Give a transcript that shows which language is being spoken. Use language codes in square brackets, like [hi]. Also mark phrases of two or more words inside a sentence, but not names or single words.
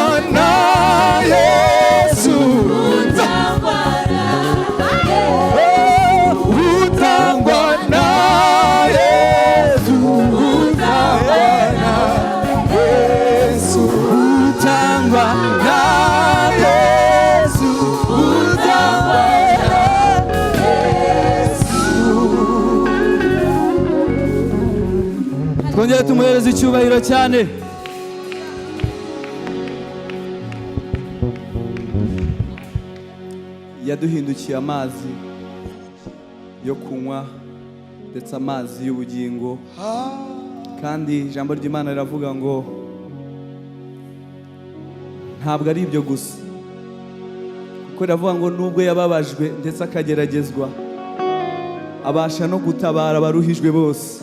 [rw] na Yesu, butangwa na Yesu, butangwa na Yesu, butangwa na Yesu, butangwa na Yesu, butangwa na Yesu. Twongere tumuhereze icyubahiro cyane. Yaduhindukiye amazi yo kunywa ndetse amazi y'ubugingo, kandi ijambo ry'Imana riravuga ngo ntabwo ari ibyo gusa, kuko riravuga ngo nubwo yababajwe ndetse akageragezwa abasha no gutabara abaruhijwe bose.